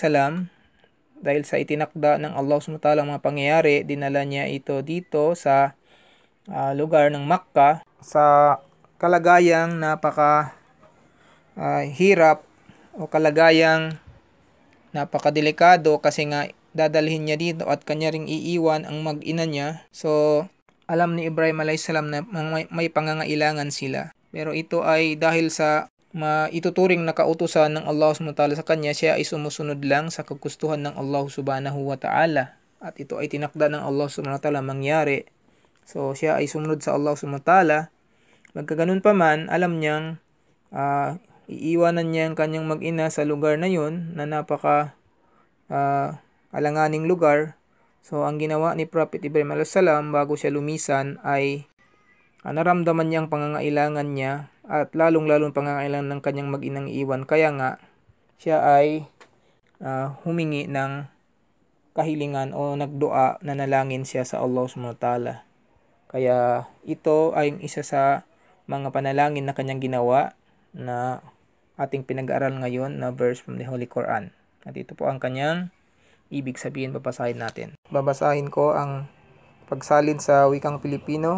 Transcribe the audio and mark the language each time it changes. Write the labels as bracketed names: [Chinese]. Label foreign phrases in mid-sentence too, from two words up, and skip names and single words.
[Filipino] dahil sa itinakda ng Allah SWT mga pangyayari, dinala niya ito dito sa lugar ng Makkah sa kalagayang napaka hirap o kalagayang napakadelikado kasi nga dadalhin niya dito at kanya ring iiwan ang mag-ina niya. So alam ni Ibrahim a.s. na may pangangailangan sila, pero ito ay dahil sa maituturing na kautusan ng Allah [Arabic] سبحانه وتعالى [Filipino] sa kanya, siya ay sumusunod lang sa kagustuhan ng Allah [Arabic] سبحانه وتعالى, [Filipino] at ito ay tinakda ng Allah [Arabic] سبحانه وتعالى [Filipino] mangyari. So siya ay sumunod sa Allah [Arabic] سبحانه وتعالى. [Filipino] Magkaganon pa man, alam niyang iiwanan niya ang kanyang mag-ina sa lugar na yun na napaka alanganing lugar. So ang ginawa ni Prophet Ibrahim a.s. bago siya lumisan ay naramdaman niya ang pangangailangan niya, at lalong-lalong pangangailangan ng kanyang mag-inang iwan. Kaya nga siya ay humingi ng kahilingan o nagdua, nanalangin siya sa Allah [Arabic] سبحانه وتعالى. [Filipino] Kaya ito ay isa sa mga panalangin na kanyang ginawa na ating pinag-aaral ngayon na [English] verse from the Holy Quran. [Filipino] At ito po ang kanyang ibig sabihin, babasahin natin. Babasahin ko ang pagsalin sa wikang Pilipino.